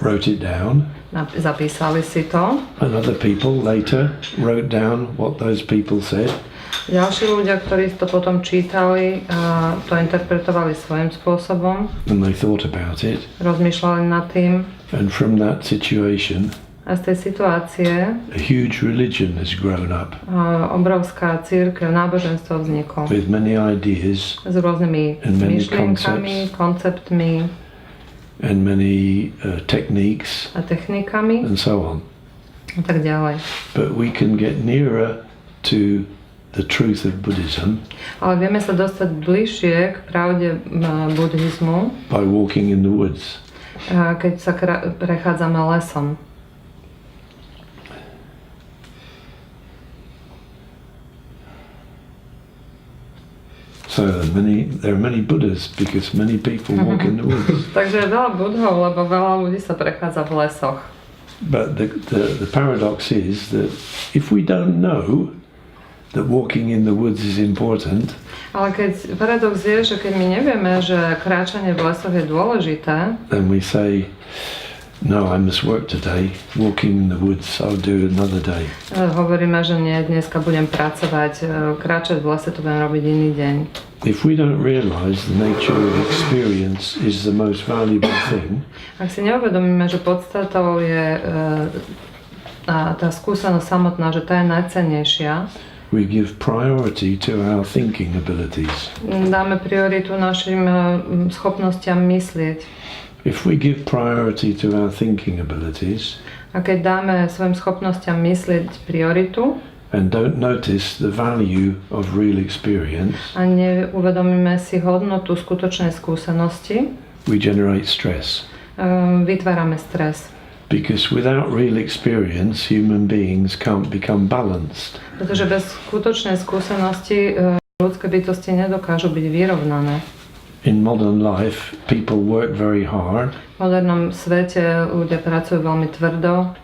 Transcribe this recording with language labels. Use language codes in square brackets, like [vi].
[en] wrote it down, [sk] zapísali si to. [en] and other people later wrote down what those people said. [sk] Ďalší ľudia, ktorí to potom čítali, to interpretovali svojím spôsobom, [en] And they thought about it, [sk] rozmýšľali nad tým. [en] and from that situation [sk] A z tej situácie [en] a huge religion has grown up [sk] obrovská cirkev, náboženstvo vzniklo [en] with many ideas [sk] s rôznymi [en] And many [sk] myšlienkami, konceptmi [en] and many techniques [sk] a technikami [en] and so on. [sk] a tak ďalej. [en] But we can get nearer to the truth of Buddhism [sk] Ale vieme sa dostať bližšie k pravde buddhizmu, [en] by walking in the woods. [sk] keď sa prechádzame lesom. [en] So there are many Buddhas because many people walk in the woods. [sk] Takže je veľa budhov, lebo veľa ľudí sa prechádza v lesoch. [en] But the paradox is that if we don't know that walking in the woods is important, [sk] Ale paradox je, že keď my nevieme, že kráčanie v lesoch je dôležité, [en] then we say, No, I must work today. Walking in the woods, I'll do it another day. [sk] Hovoríme, že nie, dneska budem pracovať, kráčať v lese to budem robiť iný deň. [en] If we don't realize the nature of experience is the most valuable thing, [sk] ak si neuvedomíme, že podstatou je tá skúsenosť samotná, že tá je najcennejšia, [en] we give priority to our thinking abilities. [sk] Dáme prioritu našim schopnostiam myslieť. [en] If we give priority to our thinking abilities, [sk] a keď dáme svojim schopnostiam myslieť prioritu [en] and don't notice the value of real experience, [sk] a neuvedomíme si hodnotu skutočnej skúsenosti, [en] we generate stress. [sk] Vytvárame stres. [en] Because without real experience, human beings can't become balanced. [sk] Pretože bez skutočnej skúsenosti ľudské bytosti nedokážu byť vyrovnané. [en] In modern life, people work very hard. [sk] V modernom svete ľudia pracujú veľmi tvrdo.